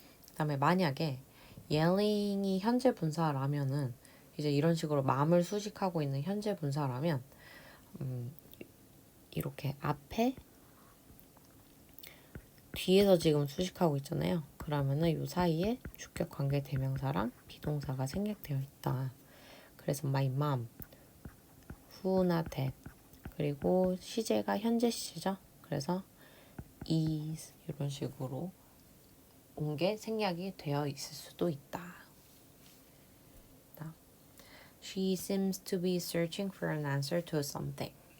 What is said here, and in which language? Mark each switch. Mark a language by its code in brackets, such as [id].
[ko] 그 다음에 만약에 yelling이 현재 분사라면은 이제 이런 식으로 마음을 수식하고 있는 현재 분사라면 이렇게 앞에 뒤에서 지금 수식하고 있잖아요. 그러면은 이 사이에 주격 관계 대명사랑 비동사가 생략되어 있다. [en] 그래서 my mom, who [ko] 나 [en] that. [ko] 그리고 시제가 현재 시제죠. 그래서 is 이런 식으로 온 게 생략이 되어 있을 수도 있다. [en] She seems to be searching for an answer to something.